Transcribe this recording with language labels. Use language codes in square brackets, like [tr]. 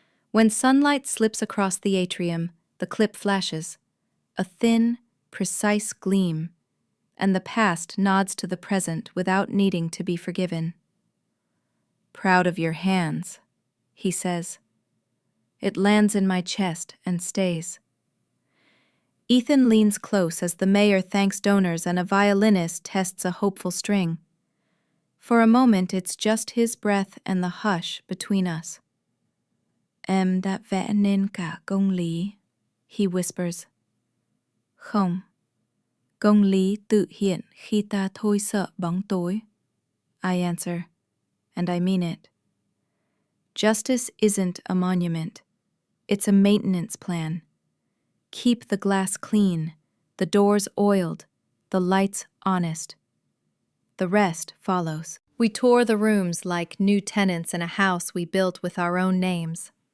[en] When sunlight slips across the atrium, the clip flashes, a thin, precise gleam, and the past nods to the present without needing to be forgiven. "Proud of your hands," he says. It lands in my chest and stays. Ethan leans close as the mayor thanks donors and a violinist tests a hopeful string. For a moment, it's just his breath and the hush between us. [vi] Em đã vẽ nên cả công lý, [en] he whispers. [vi] Không, công lý tự hiện khi ta thôi sợ bóng tối, [en] I answer, and I mean it. Justice isn't a monument. It's a maintenance plan. Keep the glass clean, the doors oiled, the lights honest. The rest follows. We tour the rooms like new tenants in a house we built with our own names.